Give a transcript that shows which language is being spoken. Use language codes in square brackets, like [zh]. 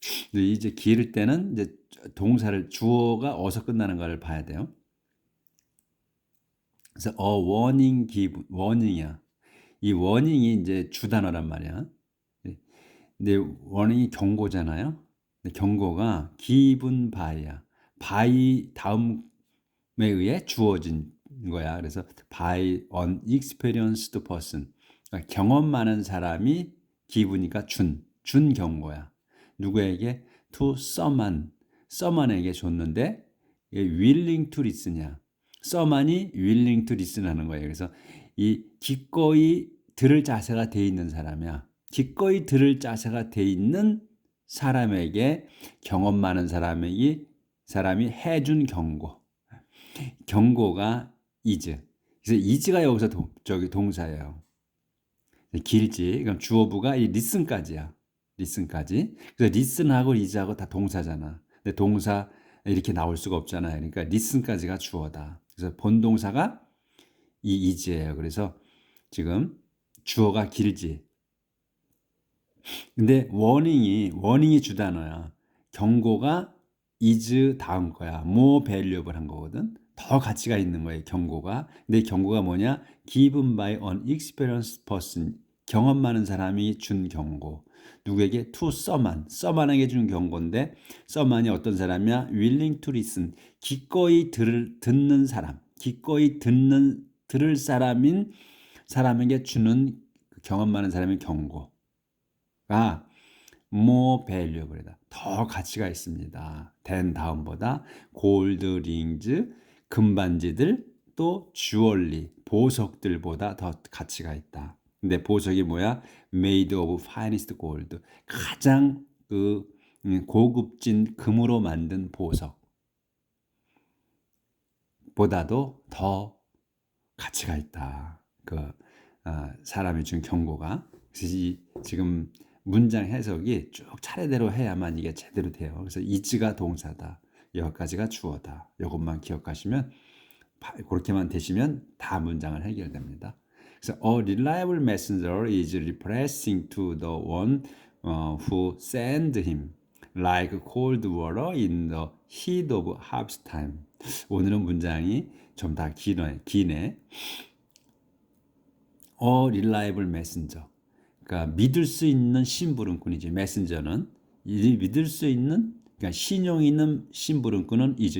[ko] 근데 이제 길 때는 이제 동사를 주어가 어디서 끝나는 가를 봐야 돼요. 그래서 [en] a warning give, warning이야. [ko] 이 warning이 이제 주단어란 말이야. 근데 warning이 경고잖아요. 근데 경고가 [en] given by [ko] 야. by 다음에 의해 주어진 거야. [en] 그래서 by an experienced person. [ko] 그러니까 경험 많은 사람이 give니까 준 경고야. 누구에게? [en] to someone에게 [ko] 줬는데 [en] willing to listen이야. someone이 willing to listen 하는 거예요. [ko] 그래서 이 기꺼이 들을 자세가 돼 있는 사람이야. 기꺼이 들을 자세가 돼 있는 사람에게 경험 많은 사람이 해준 경고가 [en] is. [ko] 그래서 is가 여기서 동사예요. 길지. 그럼 주어부가 이 listen까지야. listen까지. 그래서 listen하고 is하고 다 동사잖아. 근데 동사 이렇게 나올 수가 없잖아요. 그러니까 listen까지가 주어다. 그래서 본동사가 이 is예요. 그래서 지금 주어가 길지. 근데 워닝이 주단어야. 경고가 is 다음 거야. more valuable 한 거거든. 더 가치가 있는 거예요, 경고가. 근데 경고가 뭐냐? [en] given by an experienced person. [ko] 경험 많은 사람이 준 경고. 누구에게? to someone에게 준 경고인데 someone이 어떤 사람이야? [en] willing to listen. [ko] 기꺼이 듣는 사람. 기꺼이 들을 사람에게 주는 경험 많은 사람의 경고. 가 [en] more valuable [ko] 이다. 더 가치가 있습니다. [en] than [ko] 다음보다 골드 링즈 금반지들 또 주얼리 보석들보다 더 가치가 있다. 근데 보석이 뭐야? [en] made of finest gold. [ko] 가장 고급진 금으로 만든 보석보다도 더 가치가 있다. 사람이 준 경고가. 그래서 지금 문장 해석이 쭉 차례대로 해야만 이게 제대로 돼요. 그래서 is가 동사다. 여기까지가 주어다. 이것만 기억하시면 그렇게만 되시면 다 문장을 해결됩니다. [en] 그래서 a reliable messenger is repressing to the one who sent him like cold water in the heat of harvest time. [ko] 오늘은 문장이 좀 다 기네. [en] A reliable messenger. [ko] 그러니까 믿을 수 있는 심부름꾼이지. 메신저는 믿을 수 있는, 그러니까 신용 있는 심부름꾼은 [en] is.